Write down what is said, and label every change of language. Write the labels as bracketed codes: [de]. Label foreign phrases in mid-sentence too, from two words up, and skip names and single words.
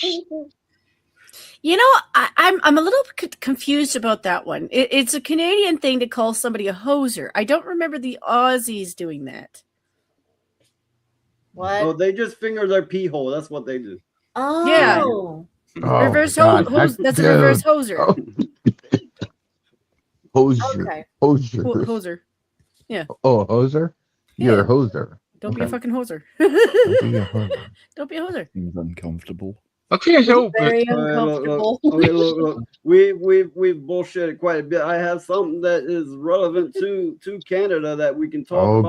[en] You know, I'm a little confused about that one. It's a Canadian thing to call somebody a hoser. I don't remember the Aussies doing that. What? Oh, they just finger their pee hole. That's what they do. Oh. Yeah. Reverse hose. That's a reverse hoser. Hoser. Okay. Hoser. Hoser. Yeah. Oh, a hoser? You're a hoser. Don't be a fucking hoser. Don't be a hoser. Seems uncomfortable. Okay, so Very uncomfortable. Look. We've bullshitted quite a bit. I have something that is relevant to Canada that we can talk about.